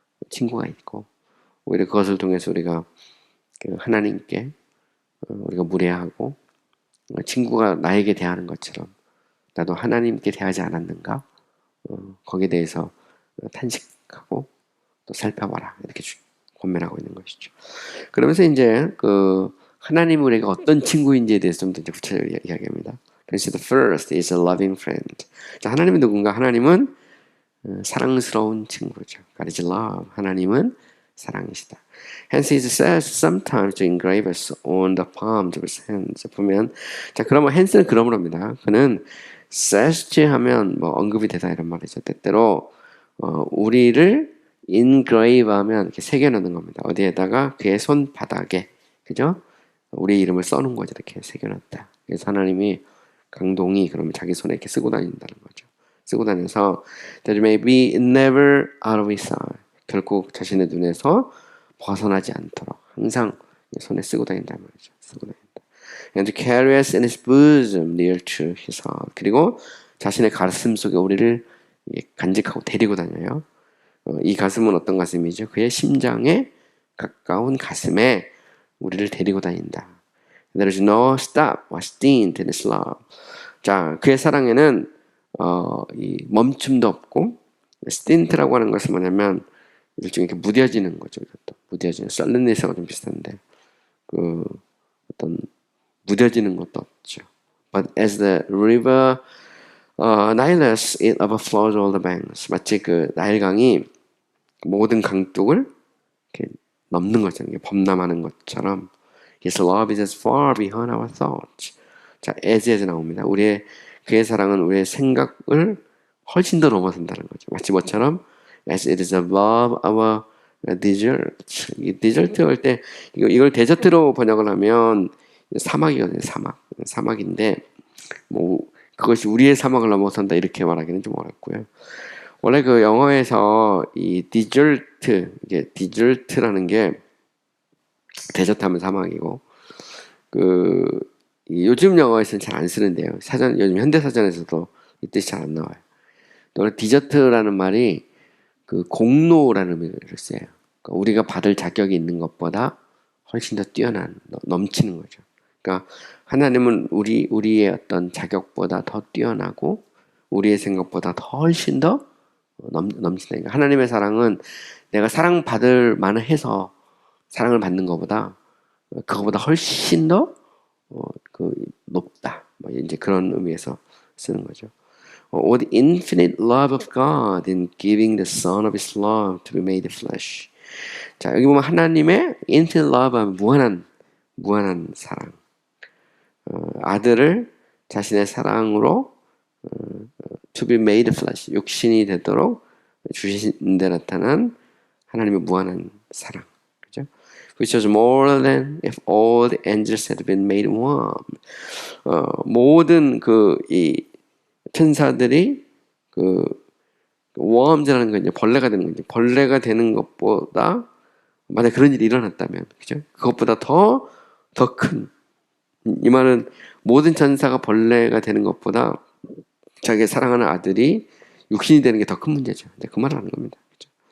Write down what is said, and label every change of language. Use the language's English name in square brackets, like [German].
[Korean] 친구가 있고, 오히려 그것을 통해서 우리가 하나님께 우리가 무례하고 친구가 나에게 대하는 것처럼 나도 하나님께 대하지 않았는가? 거기에 대해서 탄식하고 또 살펴봐라, 이렇게 권면하고 있는 것이죠. 그러면서 이제 하나님이 우리가 어떤 친구인지에 대해서 좀 더 구체적으로 이야기합니다. 그래서 [English] the first is a loving friend. [Korean] 자, 하나님은 누군가? 하나님은 사랑스러운 친구죠. [English] God is love. [Korean] 하나님은 사랑이시다. [English] Hence he says sometimes to engrave us on the palms of his hands. [Korean] 보면 자, 그러면 hence는 그러므로입니다. 그는 says 하면 뭐 언급이 되다 이런 말이죠. 때때로 우리를 engrave하면 이렇게 새겨놓는 겁니다. 어디에다가? 그의 손바닥에, 그죠? 우리 이름을 써놓은 거죠. 이렇게 새겨놨다. 그래서 하나님이 강동이 그러면 자기 손에 이렇게 쓰고 다닌다는 거죠. 쓰고 다녀서 [English] that it may be never out of his sight. [Korean] 결국 자신의 눈에서 벗어나지 않도록 항상 손에 쓰고 다닌다는 말이죠. 쓰고 다닌다. [English] And to carry us in his bosom near to his heart. [Korean] 그리고 자신의 가슴 속에 우리를 간직하고 데리고 다녀요. 이 가슴은 어떤 가슴이죠? 그의 심장에 가까운 가슴에 우리를 데리고 다닌다. [English] There is no stop or stint in his love. [Korean] 자, 그의 사랑에는 이 멈춤도 없고, stint라고 하는 것은 뭐냐면 일종의 이렇게 무뎌지는 거죠. 이것도 무뎌지는, 썰렌니스하고 좀 비슷한데 어떤 무뎌지는 것도 없죠. [English] But as the river Nilus, it overflows all the banks. [Korean] 마치 나일강이 모든 강둑을 이렇게 넘는 것처럼, 범람하는 것처럼 [English] His love is as far beyond our thoughts. [Korean] 자, as에서 나옵니다. 그의 사랑은 우리의 생각을 훨씬 더 넘어선다는 거죠. 마치 뭐처럼 [English] as it is above our desert. [Korean] 이 디저트 할 때 이걸 데저트로 번역을 하면 사막이거든요. 사막인데 뭐 그것이 우리의 사막을 넘어선다 이렇게 말하기는 좀 어렵고요. 원래 영어에서 이 이게 디저트라는 게 데저트 하면 사막이고 요즘 영어에서는 잘 안 쓰는데요. 요즘 현대사전에서도 이 뜻이 잘 안 나와요. 원래 디저트라는 말이 공로라는 의미를 써요. 그러니까 우리가 받을 자격이 있는 것보다 훨씬 더 뛰어난, 넘치는 거죠. 그러니까 하나님은 우리의 어떤 자격보다 더 뛰어나고 우리의 생각보다 더 훨씬 더 넘친다니까. 하나님의 사랑은 내가 사랑받을 만을 해서 사랑을 받는 것보다 그거보다 훨씬 더 높다. 이제 그런 의미에서 쓰는 거죠. [English] Or the infinite love of God in giving the Son of His love to be made flesh. [Korean] 자, 여기 보면 하나님의 infinite love 하면 무한한 사랑. 아들을 자신의 사랑으로 [English] to be made flesh, [Korean] 육신이 되도록 주신 데 나타난 하나님의 무한한 사랑. 그죠? [English] Which was more than if all the angels had been made one. [Korean] 모든 이 천사들이 worms라는 건 이제 벌레가 되는 거죠. 벌레가 되는 것보다 만약 그런 일이 일어났다면, 그죠? 그것보다 더 큰. 이 말은 모든 천사가 벌레가 되는 것보다 자기 사랑하는 아들이 육신이 되는 게 더 큰 문제죠. 그 말을 하는 겁니다. 그죠?